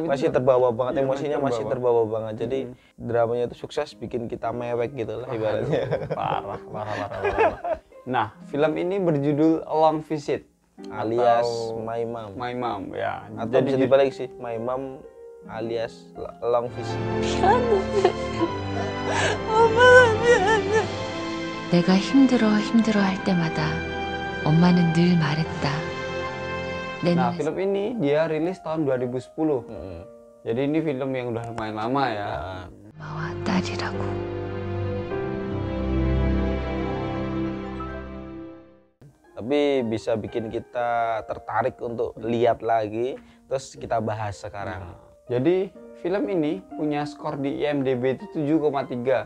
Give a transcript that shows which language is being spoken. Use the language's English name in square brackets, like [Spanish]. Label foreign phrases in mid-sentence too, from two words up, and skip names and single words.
[Indonesian] masih terbawa banget, iya, emosinya masih terbawa banget. Jadi dramanya itu sukses bikin kita mewek gitu lah ibaratnya. Parah. Nah, film ini berjudul Long Visit Alias atau My Mom. My Mom ya. Atau bisa dibalik sih, My Mom alias Long Visit. [Korean] 내가 힘들어 할 때마다 엄마는 늘 말했다. [Indonesian] Nah, film ini dia rilis tahun 2010. Jadi ini film yang udah lumayan lama ya. [Korean] 엄마와 딸이라고. [Indonesian] Tapi bisa bikin kita tertarik untuk lihat lagi, terus kita bahas sekarang. Jadi film ini punya skor di IMDb itu 7,3.